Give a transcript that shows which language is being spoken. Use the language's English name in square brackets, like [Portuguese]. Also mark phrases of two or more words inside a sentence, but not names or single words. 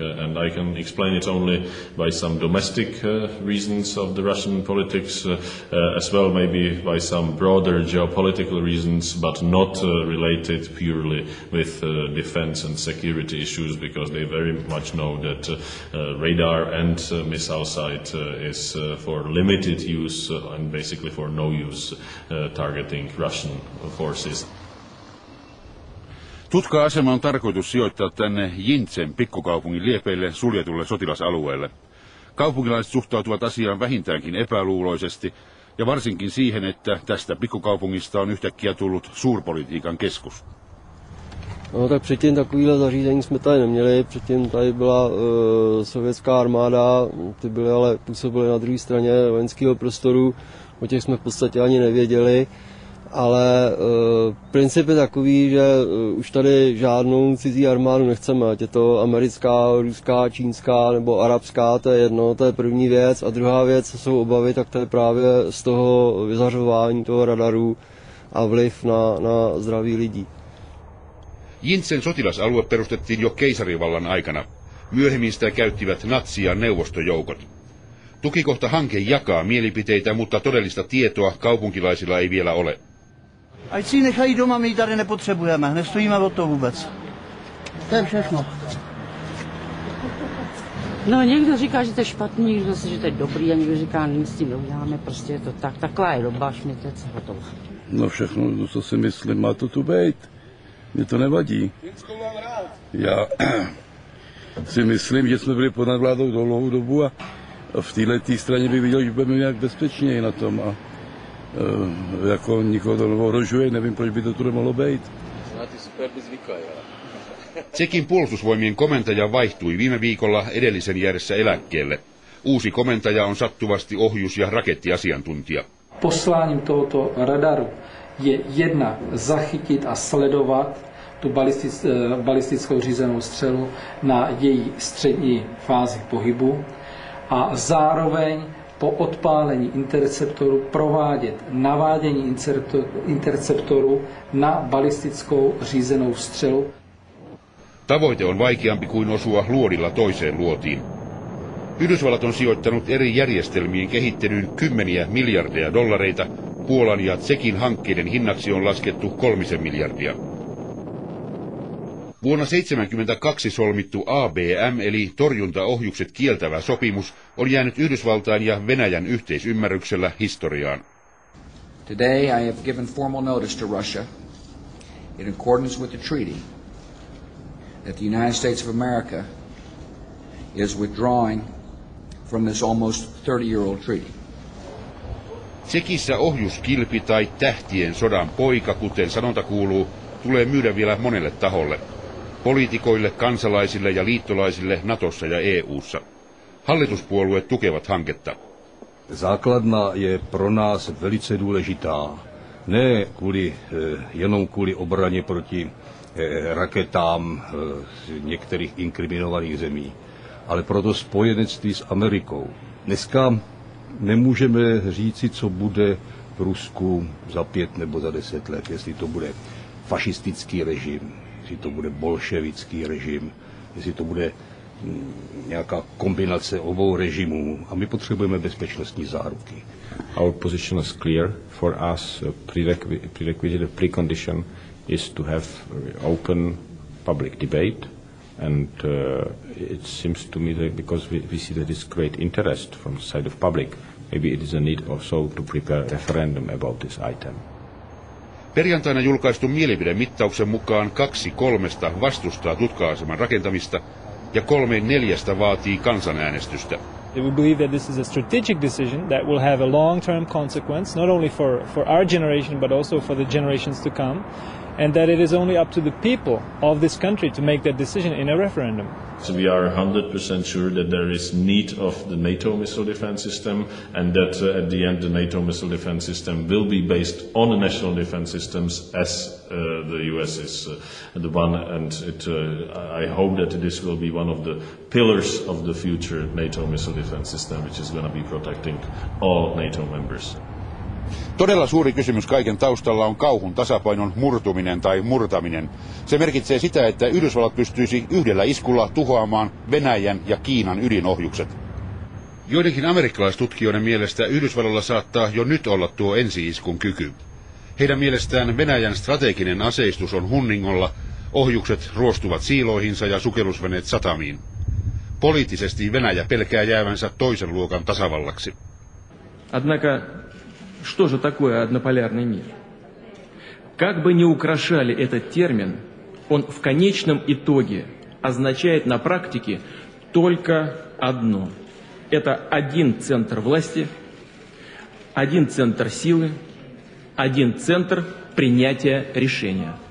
[English] And I can explain it only by some domestic reasons of the Russian politics, as well maybe by some broader geopolitical reasons, but not related purely with defense and security issues, because they very much know that radar and missile sight is for limited use and basically for no use. Targeting Russian forces. [Finnish] Tutka-asema on tarkoitus sijoittaa tänne Jintsen pikkukaupungin liepeille suljetulle sotilasalueelle. Kaupunkilaiset suhtautuvat asiaan vähintäänkin epäluuloisesti ja varsinkin siihen, että tästä pikkukaupungista on yhtäkkiä tullut suurpolitiikan keskus. [Czech] No tak předtím takovýhle zařízení jsme tady neměli, předtím tady byla sovětská armáda, ty byly ale působily na druhé straně vojenského prostoru, o těch jsme v podstatě ani nevěděli, ale princip je takový, že už tady žádnou cizí armádu nechceme, ať je to americká, ruská, čínská nebo arabská, to je jedno, to je první věc, a druhá věc, co jsou obavy, tak to je právě z toho vyzařování toho radaru a vliv na zdraví lidí. [Finnish] Jintsen sotilasalue perustettiin jo keisarivallan aikana. Myöhemmin sitä käyttivät natsi- ja neuvostojoukot. Tukikohta-hanke jakaa mielipiteitä, mutta todellista tietoa kaupunkilaisilla ei vielä ole. [Czech] Ať si nechají doma, my ji tady nepotřebujeme, nestojíme o to vůbec. To je všechno. No, někdo říká, že to je špatný, někdo si, že to je dobrý a někdo říká, nic s tím neuděláme, prostě je to tak. Taková je doba, šmitec, hotovo. No všechno, co si myslím, má to tu být. Mně to nevadí. Já si myslím, že jsme byli pod nadvládou dlouhou dobu a v této straně bych viděl, že budeme nějak bezpečněji na tom. A Jako nikoho to neohrožuje, nevím, proč by to tu nemohlo být. [Finnish] Tšekin puolustusvoimien komentaja vaihtui viime viikolla edellisen jäädessä eläkkeelle. Uusi komentaja on sattuvasti ohjus- ja rakettiasiantuntija. [Czech] Posláním tohoto radaru je jednak zachytit a sledovat tu balistickou řízenou střelu na její střední fázi pohybu a zároveň po odpálení interceptoru provádět navádění interceptoru na balistickou řízenou střelu. [Finnish] Tavoite on vaikeampi kuin osua luodilla toiseen luotiin. Yhdysvallat on sijoittanut eri järjestelmien kehittelyyn kymmeniä miljardeja dollareita. Puolan ja Tšekin hankkeiden hinnaksi on laskettu 3 miljardia. Vuonna 1972 solmittu ABM eli torjuntaohjukset kieltävä sopimus on jäänyt Yhdysvaltain ja Venäjän yhteisymmärryksellä historiaan. [English] Today I have given formal notice to Russia in accordance with the treaty that the United States of America is withdrawing from this almost 30-year-old treaty. [Finnish] Tšekissä ohjuskilpi tai tähtien sodan poika, kuten sanonta kuuluu, tulee myydä vielä monelle taholle. Poliitikoille, kansalaisille ja liittolaisille Natossa ja EU:ssa. Hallituspuolueet tukevat hanketta. [Czech] Základna je pro nás velice důležitá. Ne jenom kvůli obraně proti raketám některých inkriminovaných zemí, ale proto spojenectví s Amerikou. Dneska nemůžeme říci, co bude v Rusku za 5 nebo za 10 let, jestli to bude fašistický režim, jestli to bude bolševický režim, jestli to bude nějaká kombinace obou režimů a my potřebujeme bezpečnostní záruky. [English] Our position is clear. For us, prerequisite, precondition is to have open public debate, and it seems to me that because we see that it's great interest from the side of public, maybe it is a need also to prepare a referendum about this item. [Finnish] Perjantaina julkaistun mielipidemittauksen mukaan 2/3 vastustaa tutka-aseman rakentamista ja 3/4 vaatii kansanäänestystä. [English] We believe that this is a strategic decision that will have a long-term consequence, not only for our generation, but also for the generations to come, and that it is only up to the people of this country to make that decision in a referendum. So we are 100% sure that there is need of the NATO missile defense system, and that at the end the NATO missile defense system will be based on the national defense systems as the US is the one, and I hope that this will be one of the pillars of the future NATO missile defense system, which is going to be protecting all NATO members. [Finnish] Todella suuri kysymys kaiken taustalla on kauhun tasapainon murtuminen tai murtaminen. Se merkitsee sitä, että Yhdysvallat pystyisi yhdellä iskulla tuhoamaan Venäjän ja Kiinan ydinohjukset. Joidenkin amerikkalaistutkijoiden mielestä Yhdysvalloilla saattaa jo nyt olla tuo ensi-iskun kyky. Heidän mielestään Venäjän strateginen aseistus on hunningolla, ohjukset ruostuvat siiloihinsa ja sukellusveneet satamiin. Poliittisesti Venäjä pelkää jäävänsä toisen luokan tasavallaksi. [Russian] Что же такое однополярный мир? Как бы ни украшали этот термин, он в конечном итоге означает на практике только одно. Это один центр власти, один центр силы, один центр принятия решения.